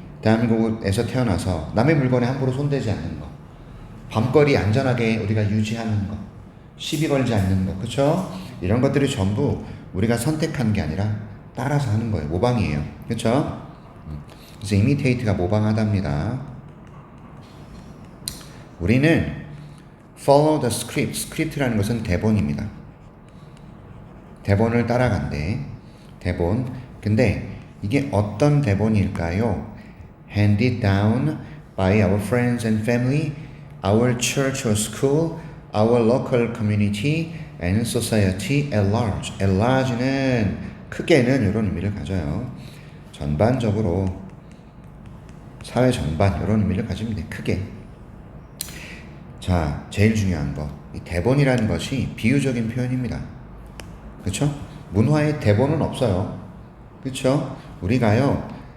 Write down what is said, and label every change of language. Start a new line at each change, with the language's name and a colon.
Korean: 대한민국에서 태어나서 남의 물건에 함부로 손대지 않는 거. 밤거리 안전하게 우리가 유지하는 거. 시비 걸지 않는 거. 그렇죠? 이런 것들이 전부 우리가 선택한 게 아니라 따라서 하는 거예요. 모방이에요. 그렇죠? 그래서 imitate가 모방하답니다. 우리는
English: follow the script.
Korean: 스크립트라는 것은 대본입니다. 대본을 따라간대. 대본. 근데 이게 어떤 대본일까요?
English: handed down by our friends and family, our church or school, our local community, and society at large. at large
Korean: 는 크게는 이런 의미를 가져요. 전반적으로 사회 전반 이런 의미를 가지면 돼. 크게. 자, 제일 중요한 거. 이 대본이라는 것이 비유적인 표현입니다. 그렇죠? 문화에 대본은 없어요. 그렇죠? 우리가요.